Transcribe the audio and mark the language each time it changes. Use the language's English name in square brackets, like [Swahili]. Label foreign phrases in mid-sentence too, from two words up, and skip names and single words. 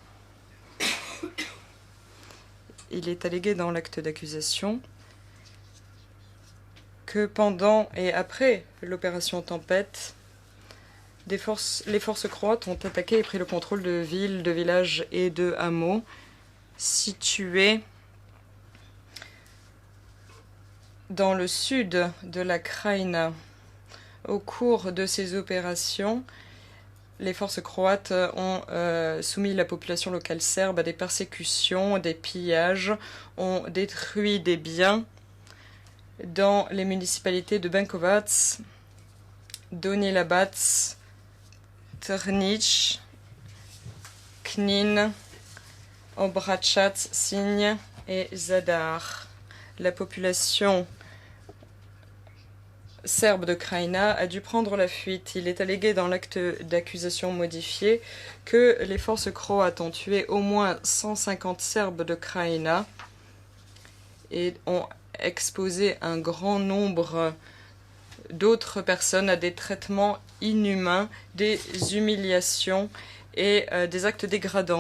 [French] Il est allégué dans l'acte d'accusation que pendant et après l'opération Tempête, les forces croates ont attaqué et pris le contrôle de villes, de villages et de hameaux situés dans le sud de la Krajina. Au cours de ces opérations, les forces croates ont soumis la population locale serbe à des persécutions, des pillages, ont détruit des biens dans les municipalités de Benkovac, Donji Labac, Trnić, Knin, Obračac, Sinj et Zadar. La population serbe de Krajina a dû prendre la fuite. Il est allégué dans l'acte d'accusation modifié que les forces croates ont tué au moins 150 Serbes de Krajina et ont exposé un grand nombre d'autres personnes à des traitements inhumains, des humiliations et des actes dégradants.